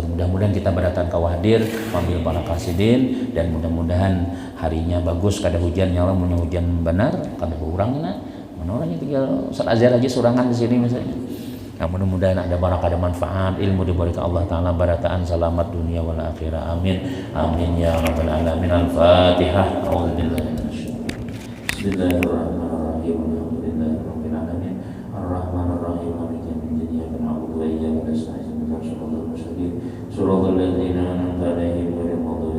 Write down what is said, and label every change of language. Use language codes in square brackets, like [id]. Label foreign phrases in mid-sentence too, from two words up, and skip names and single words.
[bjn] Mudah-mudahan kita berdatang ke hadir ambil para kasidin dan mudah-mudahan harinya bagus kada hujan [ar] يا الله [bjn] hujan benar kada kurangna. Menoranya tinggal Ustaz Azhar aja surangan di sini misalnya. Nah, mudah-mudahan ada barakah dan manfaat ilmu diberi Allah Ta'ala barataan selamat [ar] الدنيا والآخرة آمين آمين يا رب العالمين الفاتحة بسم الله الرحمن الرحيم الحمد لله رب العالمين الرحمن الرحيم مالك يوم الدين إياك نعبد وإياك نستعين صراط الذين أنعمت عليهم غير المغضوب